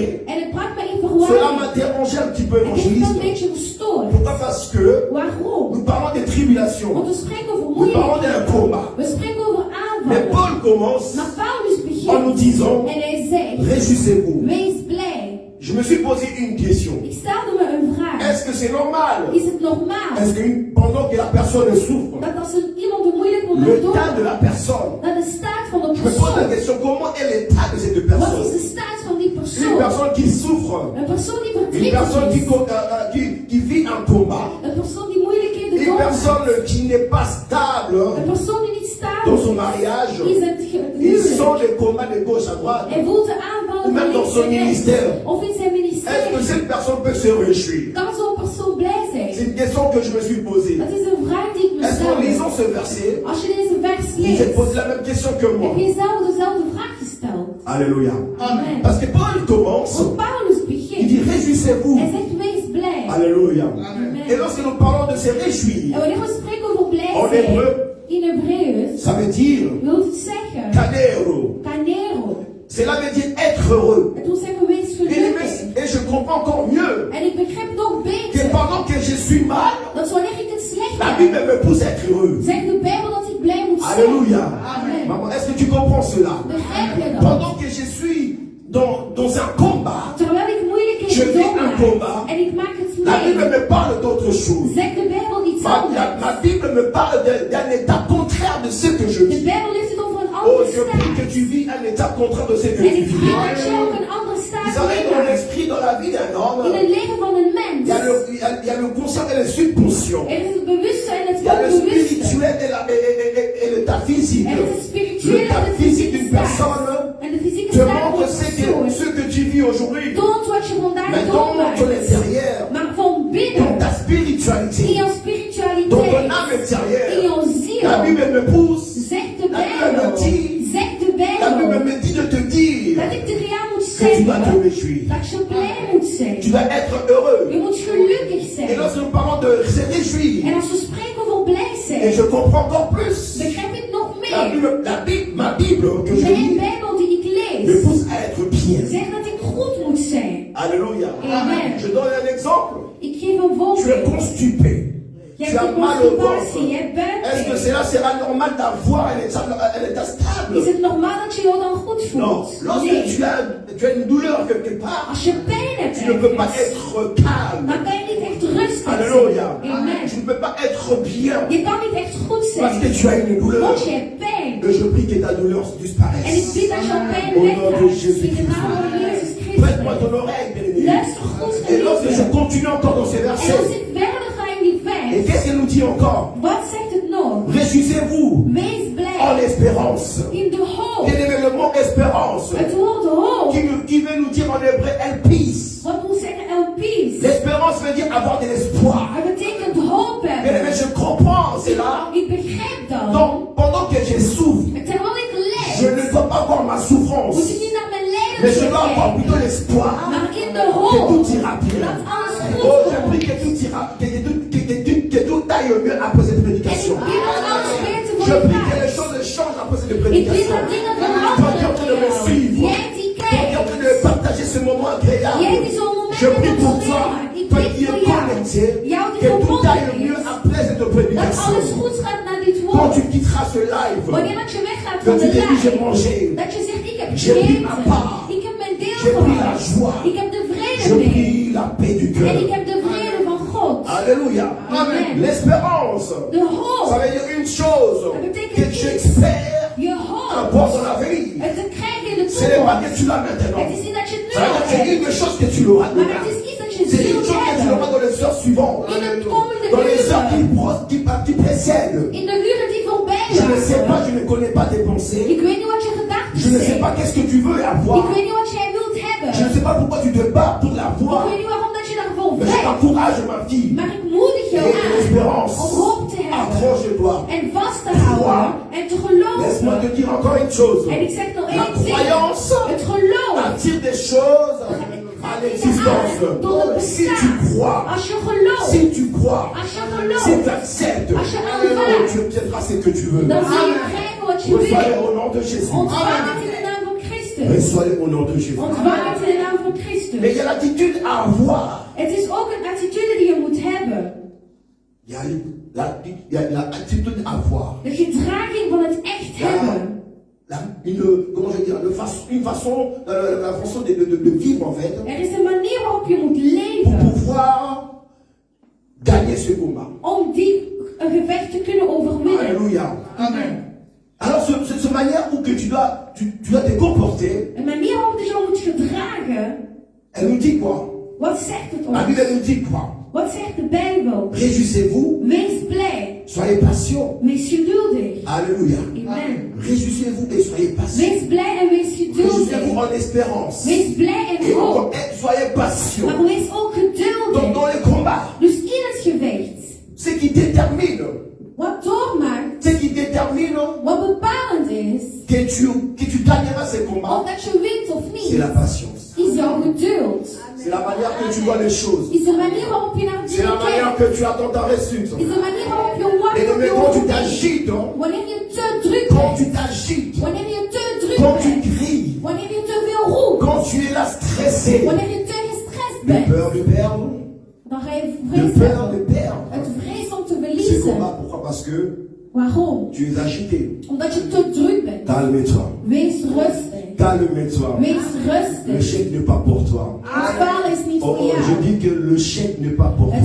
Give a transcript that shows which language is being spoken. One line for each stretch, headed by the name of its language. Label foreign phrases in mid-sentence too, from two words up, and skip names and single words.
Dutch: En het bracht mij in
French: Cela
Dutch: verwarring.
French: m'a dérangé un petit peu
Dutch: Het heeft me een
French: l'évangélisme.
Dutch: beetje gestoord.
French: Pourquoi? Parce que
Dutch: Waarom?
French: nous parlons des tribulations.
Dutch: Want we spreken over
French: Nous parlons d'un
Dutch: moeilijkheden.
French: combat.
Dutch: We spreken over
French: Mais
Dutch: aanvallen.
French: Paul commence
Dutch: Maar Paulus
French: en nous
Dutch: begint.
French: disant
Dutch: En hij zegt,
French: réjouissez-vous.
Dutch: wees blij.
French: Je me suis posé une question.
Dutch: Ik stelde me een vraag.
French: Est-ce que c'est normal?
Dutch: Is het normaal
French: Est-ce que pendant que la personne souffre,
Dutch: dat als er iemand een moeilijk moment
French: l'état de
Dutch: doormaakt,
French: la personne,
Dutch: dat de staat van de
French: je me pose la
Dutch: persoon,
French: question, comment est l'état de cette
Dutch: wat is
French: personne?
Dutch: de staat van die
French: Une
Dutch: persoon?
French: personne qui souffre,
Dutch: Een persoon die
French: une
Dutch: verdrietig
French: personne
Dutch: is,
French: qui vit un combat,
Dutch: een persoon die moeilijkheden
French: une
Dutch: doormaakt,
French: personne qui n'est pas stable
Dutch: een persoon die niet
French: dans son
Dutch: stabiel
French: mariage,
Dutch: is het
French: il sent
Dutch: huwelijk.
French: les combats de gauche à droite.
Dutch: Hij voelt de aanvallen
French: ou même dans son ministère,
Dutch: of in zijn
French: est-ce que
Dutch: ministerie.
French: cette personne peut se réjouir?
Dutch: Kan zo'n persoon blij
French: C'est
Dutch: zijn?
French: une question que je me suis posée.
Dutch: Dat is een vraag die ik me
French: Est-ce qu'en
Dutch: stel.
French: lisant ce verset,
Dutch: Als je deze vers
French: vous êtes
Dutch: leest,
French: posé la même question que moi?
Dutch: heb je jezelf dezelfde vraag gesteld.
French: Alléluia.
Dutch: Amen.
French: Parce que Paul commence,
Dutch: Want Paulus
French: il
Dutch: begint.
French: dit réjouissez-vous.
Dutch: Hij zegt wees blij.
French: Alléluia.
Dutch: Amen.
French: Et lorsque nous parlons de se réjouir,
Dutch: En wanneer we spreken over blij
French: En
Dutch: zijn,
French: hébreu,
Dutch: in Hebreeus,
French: ça veut dire
Dutch: wil het zeggen,
French: canero.
Dutch: kanero.
French: Cela veut dire être heureux.
Dutch: Het wil zeggen wees gelukkig.
French: Et je comprends encore mieux
Dutch: En ik begrijp nog
French: que
Dutch: beter
French: pendant que je suis mal,
Dutch: dat wanneer ik het slecht
French: la
Dutch: heb,
French: Bible me pousse à être heureux.
Dutch: zegt de Bijbel dat ik blij moet zijn.
French: Alléluia.
Dutch: Amen.
French: Maman, est-ce que tu comprends cela?
Dutch: Begrijp je dat?
French: Pendant que je suis dans un combat,
Dutch: Terwijl ik
French: Je
Dutch: moeilijkheden
French: vis un
Dutch: doormaak
French: combat.
Dutch: en ik maak het
French: la Bible
Dutch: mee,
French: me parle d'autre chose.
Dutch: zegt de Bijbel iets
French: Ma
Dutch: anders.
French: Bible me parle d'un état contraire de ce que je
Dutch: De
French: vis.
Dutch: Bijbel heeft het over een
French: Oh,
Dutch: andere
French: je prie que
Dutch: staat.
French: tu vis un état contraire de ce que
Dutch: En
French: tu
Dutch: ik
French: vis.
Dutch: zie dat je ook een andere
French: Vous
Dutch: staat
French: savez, dans
Dutch: meemaakt.
French: l'esprit, dans la vie d'un homme,
Dutch: In het leven van een
French: il
Dutch: mens.
French: y a le conscient et le subconscient.
Dutch: Er is het bewustzijn en het
French: Il y a le
Dutch: onbewuste.
French: spirituel et l'état physique.
Dutch: Er is het spirituele
French: L'état
Dutch: en de
French: physique
Dutch: fysieke
French: d'une
Dutch: staat.
French: personne
Dutch: En de fysieke
French: te
Dutch: staat van
French: montre
Dutch: een persoon
French: ce que tu vis aujourd'hui.
Dutch: toont wat je vandaag
French: Mais dans
Dutch: doormaakt.
French: ton intérieur,
Dutch: Maar van
French: dans
Dutch: binnen,
French: ta
Dutch: in
French: spiritualité,
Dutch: jouw
French: dans ton
Dutch: spiritualiteit,
French: âme
Dutch: in
French: intérieure,
Dutch: jouw
French: la
Dutch: ziel,
French: Bible me pousse,
Dutch: zegt de
French: La Bible
Dutch: Bijbel,
French: me dit-
Dutch: zegt de
French: la Bible
Dutch: Bijbel,
French: me dit de te dire
Dutch: dat ik tegen jou moet
French: que tu dois te
Dutch: zeggen
French: réjouir.
Dutch: dat je blij moet
French: Tu
Dutch: zijn.
French: dois être heureux.
Dutch: Je moet gelukkig
French: Et
Dutch: zijn.
French: lorsque nous parlons de se réjouir,
Dutch: En als we spreken over blij
French: et
Dutch: zijn,
French: je comprends encore plus,
Dutch: begrijp ik nog
French: la
Dutch: meer.
French: Bible, ma Bible que je
Dutch: Mijn
French: lis
Dutch: Bijbel die ik
French: me
Dutch: lees,
French: pousse à être bien.
Dutch: zegt dat ik goed moet zijn.
French: Alléluia.
Dutch: Amen.
French: Je donne un exemple.
Dutch: Ik geef een
French: Tu es
Dutch: voorbeeld.
French: constipé.
Dutch: Je
French: Tu
Dutch: hebt
French: as
Dutch: een
French: mal au
Dutch: constipatie, je
French: ventre.
Dutch: hebt
French: Est-ce que
Dutch: buikpijn.
French: cela sera normal d'avoir un état
Dutch: Is
French: stable?
Dutch: het normaal dat je je dan goed
French: Non.
Dutch: voelt?
French: Lorsque
Dutch: Nee.
French: tu as une douleur quelque part,
Dutch: Als je pijn hebt
French: tu ne peux pas
Dutch: ergens,
French: être calme.
Dutch: dan kan je niet echt rustig
French: Alléluia.
Dutch: zijn. Amen.
French: Tu ne peux pas être bien
Dutch: Je kan niet echt goed
French: parce que
Dutch: zijn,
French: tu as une douleur.
Dutch: want je hebt pijn.
French: Et je prie que ta douleur
Dutch: En ik
French: disparaisse.
Dutch: bid dat jouw pijn
French: Au nom de
Dutch: weggaat.
French: Jésus
Dutch: In de naam van Jezus
French: Prête-moi
Dutch: Christus.
French: ton oreille, bien-aimé.
Dutch: Luister goed,
French: Et lorsque je
Dutch: geliefde.
French: continue encore dans ces
Dutch: En als
French: versets,
Dutch: ik verder ga in die
French: et
Dutch: vers,
French: qu'est-ce qu'il nous dit encore?
Dutch: wat zegt het nog?
French: Réjouissez-vous
Dutch: Wees
French: en
Dutch: blij
French: espérance.
Dutch: in de hoop.
French: Bien-aimé, le mot espérance,
Dutch: Het woord hoop,
French: qui veut nous dire en hébreu elpis.
Dutch: wat wil zeggen elpies?
French: L'espérance veut dire avoir de l'espoir.
Dutch: Het betekent hoop
French: Bien-aimé,
Dutch: hebben.
French: je comprends cela.
Dutch: Ik begrijp dat.
French: Donc, pendant que je souffre,
Dutch: Terwijl ik
French: je
Dutch: leid,
French: ne dois pas voir ma souffrance,
Dutch: moet ik niet naar mijn
French: mais je
Dutch: lijden
French: dois avoir
Dutch: kijken,
French: plutôt l'espoir
Dutch: maar in de
French: que
Dutch: hoop
French: tout ira bien.
Dutch: dat alles
French: Oh,
Dutch: goed
French: je
Dutch: komt.
French: prie que tout ira, que tout aille mieux après cette
Dutch: En ik
French: prédication.
Dutch: bid dat alles beter
French: Je
Dutch: voor je
French: prie que les
Dutch: gaat.
French: choses changent après cette
Dutch: Ik bid
French: prédication.
Dutch: dat dingen
French: Toi qui es en train de me
Dutch: veranderen.
French: suivre,
Dutch: Jij die
French: toi qui es en
Dutch: kijkt,
French: train de partager ce moment agréable,
Dutch: jij die zo'n moment
French: je prie
Dutch: met
French: pour
Dutch: ons
French: toi,
Dutch: meemaakt. Ik
French: toi
Dutch: bid
French: qui es
Dutch: voor jou,
French: connecté,
Dutch: jou die
French: que tout
Dutch: verbonden
French: aille mieux
Dutch: is,
French: après cette
Dutch: dat
French: prédication.
Dutch: alles goed gaat naar dit
French: Quand
Dutch: woord.
French: tu quitteras ce live,
Dutch: Wanneer dat je weggaat
French: que
Dutch: van
French: tu
Dutch: de
French: te dis j'ai
Dutch: live,
French: mangé,
Dutch: dat je zegt ik heb
French: J'ai pris ma
Dutch: gegeten,
French: part.
Dutch: ik heb mijn deel
French: j'ai pris la
Dutch: gehad,
French: joie,
Dutch: ik heb de
French: je
Dutch: vrede mee
French: prie la paix du
Dutch: en ik
French: cœur.
Dutch: heb de vrede van God.
French: Alléluia.
Dutch: Amen.
French: L'espérance,
Dutch: De
French: ça
Dutch: hoop,
French: veut dire une chose,
Dutch: Dat betekent
French: que
Dutch: iets.
French: j'espère
Dutch: je
French: avoir
Dutch: hoop,
French: dans l'avenir.
Dutch: het te krijgen in de
French: Ce n'est pas
Dutch: toekomst.
French: que tu l'as maintenant.
Dutch: Het is niet dat je het nu
French: Ça veut
Dutch: al
French: dire que c'est
Dutch: hebt,
French: quelque chose que tu l'auras
Dutch: maar
French: demain.
Dutch: het is iets dat je
French: C'est une
Dutch: zult
French: chose que tu auras
Dutch: hebben
French: dans les heures suivantes.
Dutch: in de komende
French: Dans les heures
Dutch: uren,
French: qui précèdent.
Dutch: in de uren die voorbij
French: Je ne sais pas,
Dutch: gaan.
French: je ne connais pas tes pensées.
Dutch: Ik weet niet wat je gedachten
French: Je ne sais
Dutch: zijn.
French: pas qu'est-ce que tu veux avoir.
Dutch: Ik weet niet wat jij wilt hebben.
French: Je ne sais pas pourquoi tu te bats pour
Dutch: Ik
French: l'avoir.
Dutch: weet niet waarom dat je daarvoor
French: Mais je
Dutch: vecht.
French: t'encourage, ma fille.
Dutch: Maar ik moedig
French: Et
Dutch: jou aan
French: l'espérance.
Dutch: om hoop te hebben
French: Accroche-toi.
Dutch: en vast te houden en te
French: Laisse-moi
Dutch: geloven.
French: te dire encore une chose.
Dutch: En ik zeg nog
French: La
Dutch: één ding.
French: croyance
Dutch: Het geloof.
French: attire des choses à l'existence. Si tu crois,
Dutch: Als je gelooft,
French: si tu crois,
Dutch: als je
French: si
Dutch: gelooft,
French: tu acceptes,
Dutch: Als je
French: oh,
Dutch: aanvaardt,
French: tu obtiendras ce que tu veux.
Dutch: dan zul je krijgen wat je
French: Reçois-le
Dutch: wil.
French: au nom de Jésus.
Dutch: Ontvang het in de naam van Christus.
French: Reçois-le au nom de Jésus.
Dutch: Ontvang het in de naam van
French: Mais il
Dutch: Christus.
French: y a l'attitude à avoir.
Dutch: Het is ook een attitude die je moet hebben.
French: Il y a l'attitude à avoir.
Dutch: De gedraging van het echt hebben.
French: Comment je vais dire, une façon, la façon de vivre en fait,
Dutch: Er is een manier waarop je moet
French: pour
Dutch: leven
French: pouvoir gagner ce combat.
Dutch: om een gevecht te kunnen overwinnen.
French: Alléluia.
Dutch: Amen.
French: Alors, cette manière où que tu dois te comporter,
Dutch: Een manier waarop je je moet gedragen.
French: elle nous dit quoi?
Dutch: Wat zegt het
French: La Bible
Dutch: ons?
French: nous dit quoi?
Dutch: Wat zegt de Bijbel?
French: Réjouissez-vous,
Dutch: Wees blij.
French: soyez patient.
Dutch: Wees geduldig.
French: Alléluia.
Dutch: Amen.
French: Réjouissez-vous et soyez patient.
Dutch: Wees blij en wees geduldig.
French: Réjouissez-vous en espérance.
Dutch: Wees blij
French: Et
Dutch: en hoop.
French: encore, soyez patient.
Dutch: Maar wees ook geduldig.
French: Dans les combats,
Dutch: Dus in het gevecht.
French: ce qui détermine,
Dutch: Wat doormaakt,
French: ce qui détermine
Dutch: wat bepalend is,
French: que tu gagneras ces combats,
Dutch: of dat je wint of
French: c'est
Dutch: niet,
French: la patience.
Dutch: is jouw geduld.
French: C'est la manière que tu vois les choses.
Dutch: Is de manier waarop je naar
French: C'est
Dutch: dingen
French: la manière
Dutch: kijkt.
French: que tu attends ta réussite.
Dutch: Is de manier waarop je
French: Et
Dutch: wacht op
French: mais
Dutch: je
French: quand tu
Dutch: oproeping.
French: t'agites,
Dutch: Wanneer je te druk
French: quand tu
Dutch: bent,
French: t'agites,
Dutch: wanneer je te druk
French: quand tu
Dutch: bent,
French: cries,
Dutch: wanneer je te veel roept,
French: quand tu es là stressé,
Dutch: wanneer je te gestrest
French: de
Dutch: bent,
French: peur de perdre,
Dutch: dan ga je
French: de
Dutch: vrees
French: peur
Dutch: hebben.
French: de perdre.
Dutch: Het vrees om te
French: Ces
Dutch: verliezen.
French: combats, pourquoi? Parce que
Dutch: Waarom?
French: tu es agité.
Dutch: Omdat je te druk bent.
French: Calme-toi.
Dutch: Wees rustig.
French: Calme-toi.
Dutch: Wees
French: Le
Dutch: rustig.
French: chèque n'est pas pour toi.
Dutch: Het falen is niet
French: Oh,
Dutch: voor jou.
French: je dis que le chèque n'est pas pour